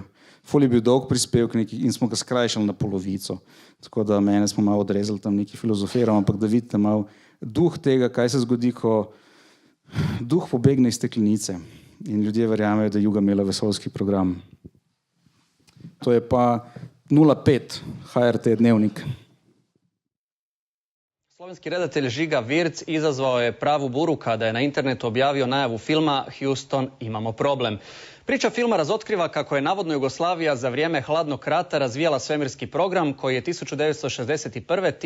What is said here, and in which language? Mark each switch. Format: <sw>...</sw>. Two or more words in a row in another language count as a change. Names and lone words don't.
<sl>Ful je bil dolg prispevek in smo ga skrajšali na polovico. Tako da mene smo malo odrezali tam neki filozofiram, ampak da vidite malo duh tega, kaj se zgodi, ko duh pobegne iz steklenice in ljudje verjamejo, da je Juga imela vesoljski program. To je pa 05 HRT dnevnik.</sl> <hr>Slovenski redatelj Žiga Virc izazvao je pravu buru kada je na internetu objavio najavu filma Houston, imamo problem. Priča filma razotkriva kako je navodno Jugoslavija za vrijeme hladnog rata razvijala svemirski program koji je 1961.</hr>